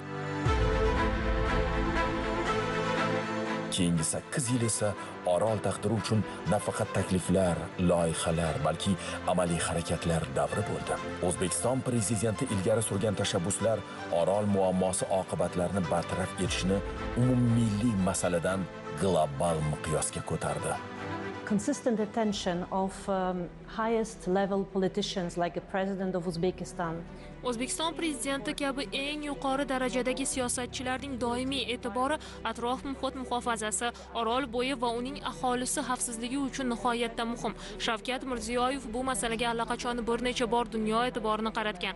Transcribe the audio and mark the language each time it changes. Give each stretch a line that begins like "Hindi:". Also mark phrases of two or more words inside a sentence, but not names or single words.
Uzbek: Keyingi 8 yil esa Orol taqdiri uchun nafaqat takliflar, loyihalar, balki amaliy harakatlar davri bo'ldi. O'zbekiston prezidenti ilgari surgan tashabbuslar Orol muammosi oqibatlarini bartaraf etishni umummilliy masaladan global miqyosga ko'tardi.
English: Consistent attention of highest level politicians like the President of Uzbekistan.
Uzbek: O'zbekiston prezidenti kabi eng yuqori darajadagi siyosatchilarning doimiy e'tibori atrof muhit muhofazasi, Orol bo'yi va uning aholisi xavfsizligi uchun nihoyatda muhim. Shavkat Mirziyoyev bu masalaga allaqachon bir necha bor dunyo e'tiborini qaratgan.